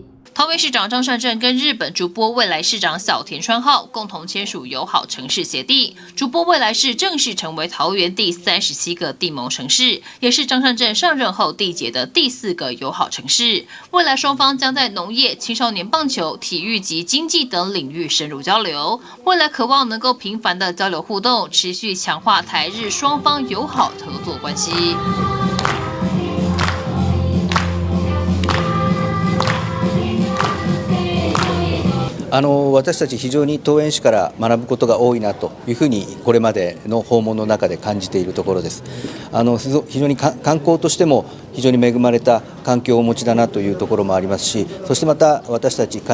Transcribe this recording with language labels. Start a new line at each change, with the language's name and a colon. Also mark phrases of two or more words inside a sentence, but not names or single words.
Chinese: 桃园市长张善政跟日本竹波未来市长小田川浩共同签署友好城市协定，竹波未来市正式成为桃园第37个地盟城市，也是张善政上任后缔结的第4个友好城市。未来双方将在农业、青少年棒球、体育及经济等领域深入交流，未来渴望能够频繁的交流互动，持续强化台日双方友好合作关系。
Japanese: 私たち非常に桃園市から学ぶことが多いなというふうにこれまでの訪問の中で感じているところです。非常に観光としても非常に恵まれた環境をお持ちだなというところもありますし、そしてまた私たちか